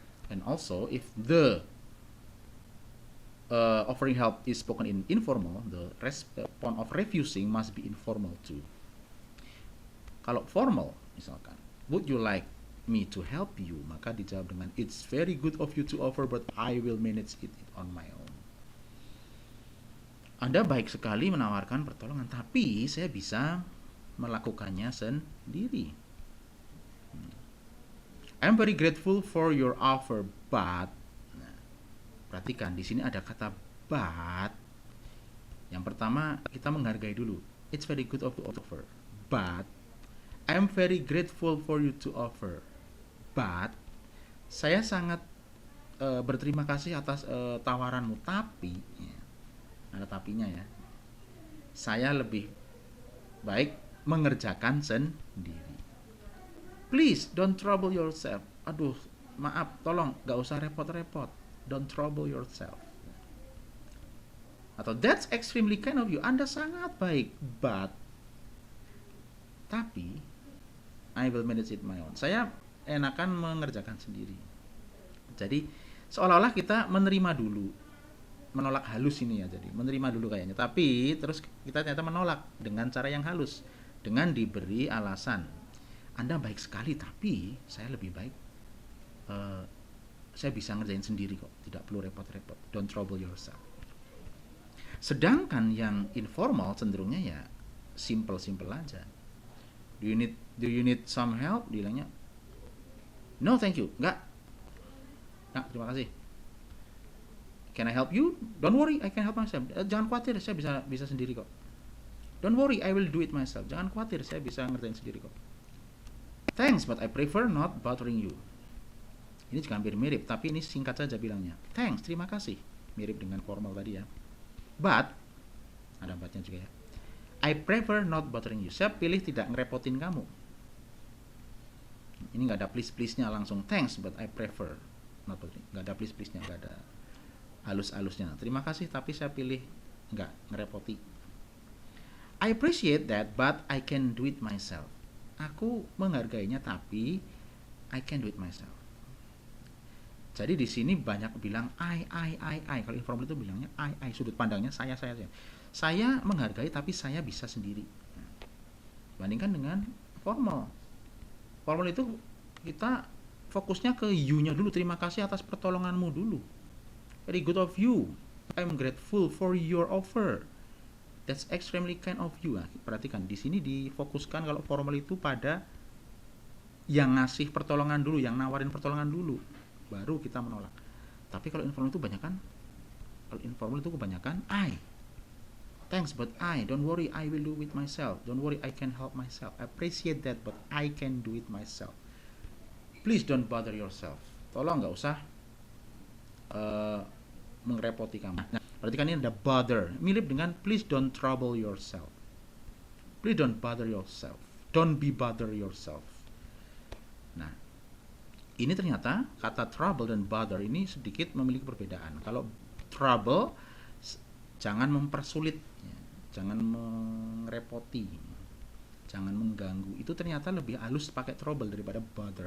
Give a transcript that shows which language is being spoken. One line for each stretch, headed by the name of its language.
English: And also if the offering help is spoken in informal, the response of refusing must be informal too.
Indonesian: Kalau formal, misalkan,
English: would you like me to help you?
Indonesian: Maka dijawab dengan,
English: it's very good of you to offer, but I will manage it on my own.
Indonesian: Anda baik sekali menawarkan pertolongan, tapi saya bisa melakukannya sendiri.
English: I'm very grateful for your offer, but
Indonesian: perhatikan di sini ada kata
English: but.
Indonesian: Yang pertama kita menghargai dulu.
English: It's very good of you to offer, but I'm very grateful for you to offer.
Indonesian: But saya sangat berterima kasih atas tawaranmu, tapi ada tapinya ya. Saya lebih baik mengerjakan sendiri.
English: Please don't trouble yourself.
Indonesian: Aduh, maaf, tolong gak usah repot-repot.
English: Don't trouble yourself. Atau that's extremely kind of you.
Indonesian: Anda sangat baik,
English: but tapi I will manage it my own.
Indonesian: Saya enakan mengerjakan sendiri. Jadi seolah-olah kita menerima dulu, menolak halus ini ya, jadi menerima dulu kayaknya, tapi terus kita ternyata menolak dengan cara yang halus, dengan diberi alasan, Anda baik sekali tapi saya lebih baik, saya bisa ngerjain sendiri kok, tidak perlu repot-repot,
English: don't trouble yourself.
Indonesian: Sedangkan yang informal cenderungnya ya simple aja.
English: Do you need some help?
Indonesian: Bilangnya
English: no thank you,
Indonesian: enggak, terima kasih.
English: Can I help you? Don't worry, I can help myself.
Indonesian: Jangan khawatir, saya bisa sendiri kok.
English: Don't worry, I will do it myself.
Indonesian: Jangan khawatir, saya bisa ngerjain sendiri kok.
English: Thanks, but I prefer not bothering you.
Indonesian: Ini juga hampir mirip, tapi ini singkat saja bilangnya. Thanks, terima kasih. Mirip dengan formal tadi ya. But, ada butnya juga ya.
English: I prefer not bothering you.
Indonesian: Saya pilih tidak ngerepotin kamu. Ini nggak ada please-nya langsung.
English: Thanks, but I prefer not bothering.
Indonesian: Nggak ada please-nya, nggak ada halus-halusnya. Terima kasih, tapi saya pilih nggak ngerepoti.
English: I appreciate that, but I can do it myself.
Indonesian: Aku menghargainya, tapi
English: I can do it myself.
Indonesian: Jadi di sini banyak bilang I. Kalau informal itu bilangnya I. Sudut pandangnya saya. Saya menghargai, tapi saya bisa sendiri. Bandingkan dengan formal. Formal itu kita fokusnya ke you-nya dulu. Terima kasih atas pertolonganmu dulu.
English: Very good of you. I'm grateful for your offer. That's extremely kind of you.
Indonesian: Nah, perhatikan di sini difokuskan kalau formal itu pada yang ngasih pertolongan dulu, yang nawarin pertolongan dulu, baru kita menolak. Tapi kalau informal itu kebanyakan I.
English: Thanks, but I. Don't worry, I will do it myself. Don't worry, I can help myself. I appreciate that, but I can do it myself. Please don't bother yourself.
Indonesian: Tolong nggak usah mengrepoti kamu. Nah, berarti kan ini ada bother, mirip dengan
English: please don't trouble yourself. Please don't bother yourself. Don't be bother yourself.
Indonesian: Nah, ini ternyata kata trouble dan bother ini sedikit memiliki perbedaan. Kalau trouble, jangan mempersulit, jangan mengrepoti, jangan mengganggu. Itu ternyata lebih halus pakai trouble daripada bother.